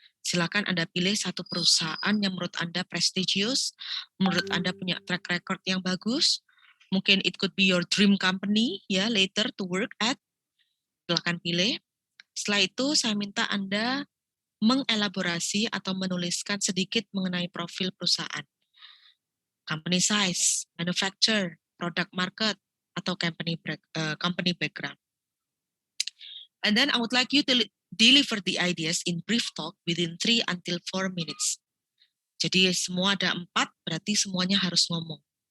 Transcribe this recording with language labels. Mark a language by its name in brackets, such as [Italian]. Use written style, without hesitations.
[Indonesian] Silakan Anda pilih satu perusahaan yang menurut Anda prestigious, menurut Anda punya track record yang bagus. [English] Mungkin it could be your dream company ya later to work at. [Indonesian] Silakan pilih. Setelah itu saya minta Anda mengelaborasi atau menuliskan sedikit mengenai profil perusahaan. [English] Company size, manufacturer, product market, atau company background. And then I would like you to deliver the ideas in brief talk within 3 until 4 minutes. [Indonesian] Jadi semua ada 4, berarti semuanya harus ngomong.